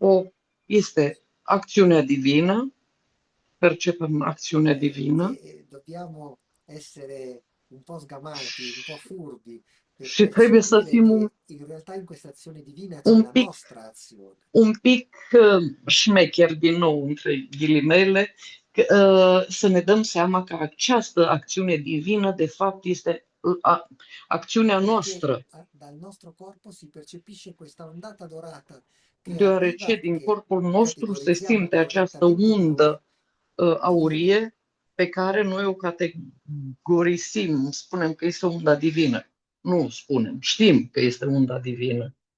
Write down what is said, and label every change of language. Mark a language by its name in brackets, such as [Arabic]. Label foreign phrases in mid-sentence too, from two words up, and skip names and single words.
[Romanian] este acțiunea divină, percepem acțiunea divină [Italian] e dobbiamo essere un po' sgamati, un po' furbi per [Romanian] și trebuie să [Italian] percepire [Romanian] fim [Italian] che in realtà in questa azione divina c'è [Romanian] un [Italian] la [Romanian] pic, [Italian] nostra azione. [Romanian] un pic șmecher, din nou, între ghilimele, să ne dăm seama că această acțiune divină, de fapt, este acțiunea [Italian] Perché [Romanian] noastră, [Italian] dal nostro corpo si percepisce questa ondata dorata che [Romanian] deoarece [Italian] arriva, [Romanian] din [Italian] che [Romanian] corpul nostru se [Italian] categorizziamo [Romanian] simte această [Italian] correttamente come [Romanian] undă [Italian] divina, [Romanian] aurie pe care noi o categorisim, spunem că este unda divină. Nu spunem, știm că este unda divină.